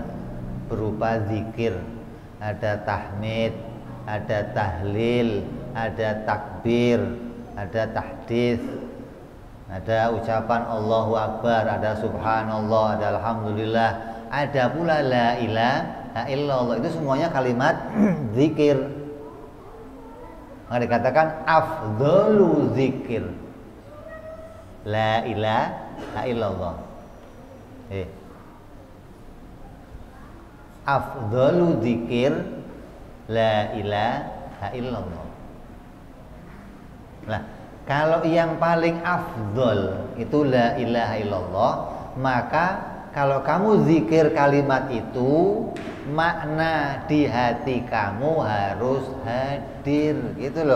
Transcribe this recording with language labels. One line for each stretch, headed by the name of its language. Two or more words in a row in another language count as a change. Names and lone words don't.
Indonesian: berupa zikir, ada tahmid, ada tahlil, ada takbir, ada tahdits, ada ucapan
Arabic: الله أكبر,
Indonesian: ada subhanallah, ada alhamdulillah, ada pula
Arabic: لا إله إلا الله.
Indonesian: Itu semuanya kalimat zikir. Maka dikatakan
Arabic: أفضل الذكر لا إله إلا الله. أفضل الذكر لا إله إلا الله.
Indonesian: Nah, kalau yang paling afdol itu
Arabic: لا إله إلا الله,
Indonesian: maka kalau kamu zikir kalimat itu, makna di hati kamu harus hadir, gitu loh.